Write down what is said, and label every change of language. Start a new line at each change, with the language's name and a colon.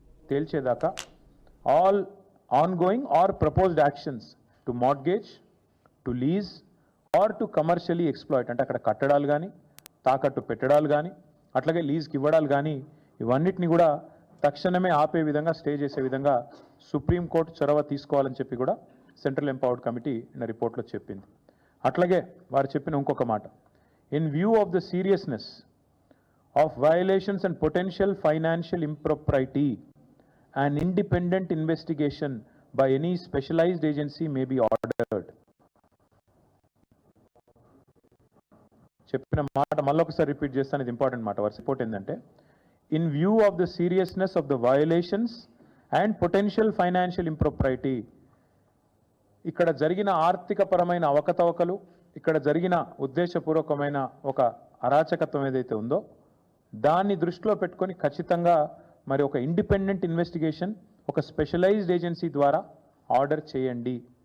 Telugu: తేల్చేదాకా
English: all ongoing or proposed actions to mortgage, to lease or to commercially exploit,
Telugu: అంటే అక్కడ కట్టడాలు కానీ తాకట్టు పెట్టడాలు కానీ అట్లాగే లీజ్కి ఇవ్వడాలు కానీ ఇవన్నిటిని కూడా తక్షణమే ఆపే విధంగా స్టే చేసే విధంగా సుప్రీంకోర్టు చొరవ తీసుకోవాలని చెప్పి కూడా సెంట్రల్ ఎంపవర్డ్ కమిటీ నిన్న రిపోర్ట్లో చెప్పింది. అట్లాగే వారు చెప్పిన ఇంకొక మాట,
English: In view of the seriousness of violations and potential financial impropriety, an independent investigation by any specialized agency may be ordered.
Telugu: చెప్పిన మాట మళ్ళొకసారి రిపీట్ చేస్తాను, ఇది ఇంపార్టెంట్ మాట. వారి రిపోర్ట్ ఏంటంటే,
English: in view of the seriousness of the violations and potential financial impropriety,
Telugu: ఇక్కడ జరిగిన ఆర్థికపరమైన అవకతవకలు, ఇక్కడ జరిగిన ఉద్దేశపూర్వకమైన ఒక అరాచకత్వం ఏదైతే ఉందో దాన్ని దృష్టిలో పెట్టుకొని ఖచ్చితంగా మరి ఒక ఇండిపెండెంట్ ఇన్వెస్టిగేషన్ ఒక స్పెషలైజ్డ్ ఏజెన్సీ ద్వారా ఆర్డర్ చేయండి.